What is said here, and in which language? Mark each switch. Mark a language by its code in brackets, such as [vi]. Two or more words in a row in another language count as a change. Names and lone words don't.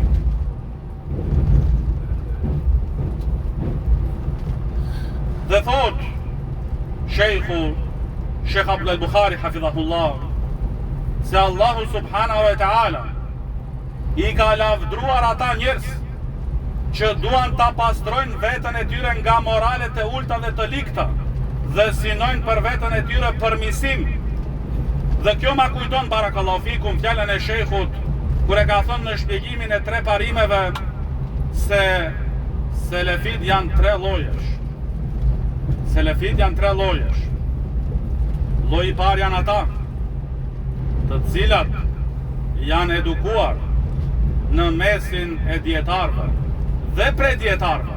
[sq] Dhe thot Sheikhu Sheikh Abdul Buhari hafidhahullah, se Allahu [ar] سبحانه وتعالى [sq] i ka lavdruar ata njerëz që duan ta pastrojnë veten e tyre nga moralet e ulta dhe të ligta dhe synojnë për veten e tyre përmisim. Dhe kjo ma kujton, [ar] بارك الله فيكم, [sq] fjalën e shejkhut kur e ka thënë në shpjegimin e 3 parimeve se selefit janë 3 llojesh. Lloji I parë janë ata të cilat janë edukuar në mesin e dietarëve dhe predietarëve.